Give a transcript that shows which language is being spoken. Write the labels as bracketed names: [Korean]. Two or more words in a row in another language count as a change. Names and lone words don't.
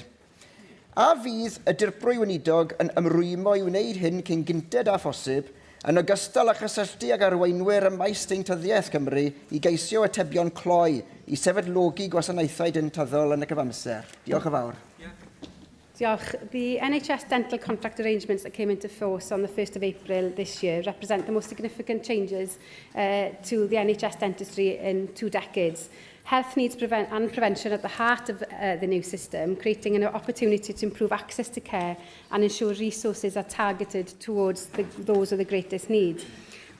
[Welsh] A fydd y dirprwy weinidog yn ymrwymo i wneud hyn cyn gyntedd a phosib, yn ogystal â chysylltu ag arweinwyr y maes deintyddiaeth Cymru i geisio atebion cloi i sefydlogi gwasanaethau deintyddol yn y cyfamser. Diolch yn fawr. Diolch. [English] The NHS dental contract arrangements that came into force on the 1st of April this year represent the most significant changes to the NHS dentistry in 2 decades. Health needs and prevention at the heart of the new system, creating an opportunity to improve access to care and ensure resources are targeted towards those with the greatest need.